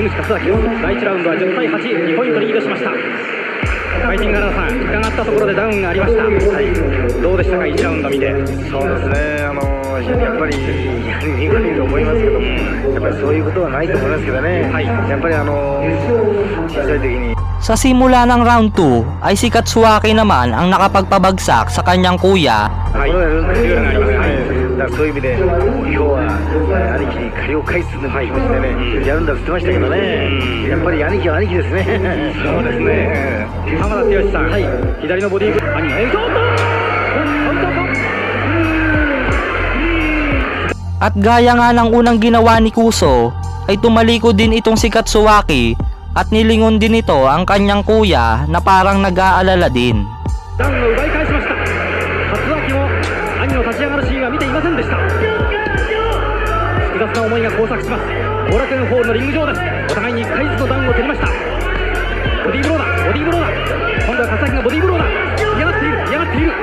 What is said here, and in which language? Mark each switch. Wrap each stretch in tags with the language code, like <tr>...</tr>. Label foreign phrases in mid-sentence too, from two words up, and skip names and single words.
<ja>江口勝明、第1ラウンドは10対8、2ポイントリードしました。ファイティング原田さん、伺ったところでダウンがありました。はい、どうでしたか1ラウンド見て。そうですね、やっぱりやりにくいと思いますけども、やっぱりそういうことはないと思いますけどね。はい、やっぱり小さい時に</ja> <tl>Sa simula ng round 2 ay si Katsuaki naman ang nakapagpabagsak sa kanyang kuya.</tl> <ja>はい、ルールがあります。はい、だからそういう意味で今日は兄貴に借りを返すの気持ちでね、やるんだって言ってましたけどね。やっぱり兄貴は兄貴ですね。そうですね。浜田剛さん、はい、左のボディーブロー、兄がちょっと</ja> <tl>At gaya nga ng unang ginawa ni Kuso ay tumalikod din itong si Katsuaki at nilingon din ito ang kanyang kuya na parang nag-aalala din.</tl> <ja>ダウンを奪い返しました。勝明も兄の立ち上がるシーンは見ていませんでした。複雑な思いが交錯します。後楽園ホールのリング上です。お互いに1回ずつのダウンを取りました。ボディーブローだ、ボディーブローだ。今度は勝明がボディーブローだ。嫌がっている、嫌がっている。</ja>